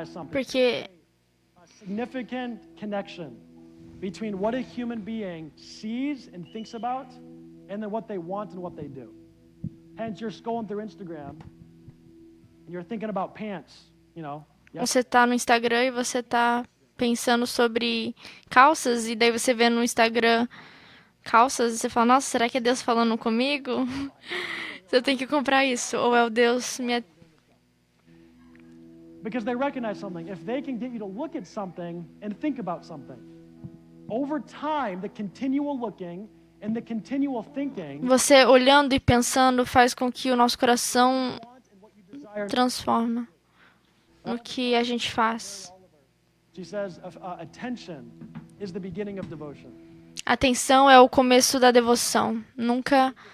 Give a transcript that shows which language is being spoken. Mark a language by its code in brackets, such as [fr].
[pt] Porque [en] significant connection between what a human being sees and thinks about and then what they want and what they do. Hence, you're scrolling through Instagram and you're thinking about pants, you know. [pt] Você está no Instagram e você está pensando sobre calças e daí você vê no Instagram calças e você fala, nossa, será que é Deus falando comigo? Eu tenho que comprar isso. Ou é o Deus me... [en] Because they recognize something. If they can get you to look at something and think about something, over time, the continual looking and the continual thinking, [pt] Você olhando e pensando faz com que o nosso coração transforma no que a gente faz. [en] She says, attention is the beginning of devotion. [pt] Atenção é o começo da devoção. Nunca...